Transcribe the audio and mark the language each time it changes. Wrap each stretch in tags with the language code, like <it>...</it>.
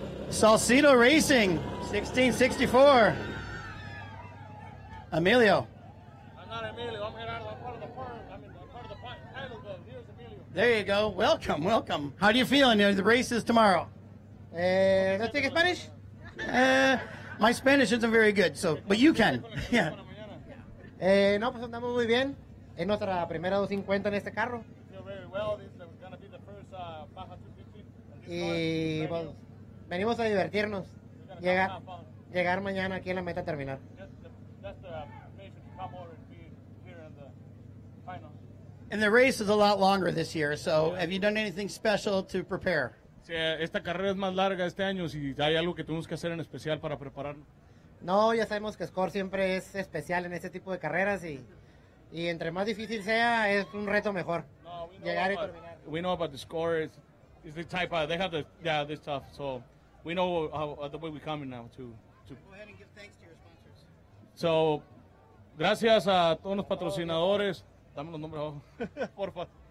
<en>Salcedo Racing, 1664. Emilio. I'm not Emilio. I'm Gerardo. I'm part of the firm. I'm part of the title, but here's Emilio. There you go. Welcome. How do you feel? The race is tomorrow. ¿No speak Spanish? My Spanish isn't very good, but you can. Yeah.</en> <es>No, pues andamos muy bien. Es nuestra primera 250 en este carro.</es> <en>Feel very well. This is going to be the first Baja 250.</en> <es>Y pues, venimos a divertirnos. Llegar mañana aquí en la meta terminal.</es> <en>That's the reason to come over and be here in the final. And the race is a lot longer this year, so have you done anything special to prepare?</en> <es>Sí, esta carrera es más larga este año. Si hay algo que tenemos que hacer en especial para prepararnos. No, ya sabemos que Score siempre es especial en este tipo de carreras y entre más difícil sea, es un reto mejor. Llegar y terminar.</es> <en>We know about the score. It's the type of, they have this stuff. So we know how the way we're coming now to. Go ahead and give thanks to your sponsors.</en> <es>So, gracias a todos los patrocinadores. Dame los nombres abajo, porfa.</es>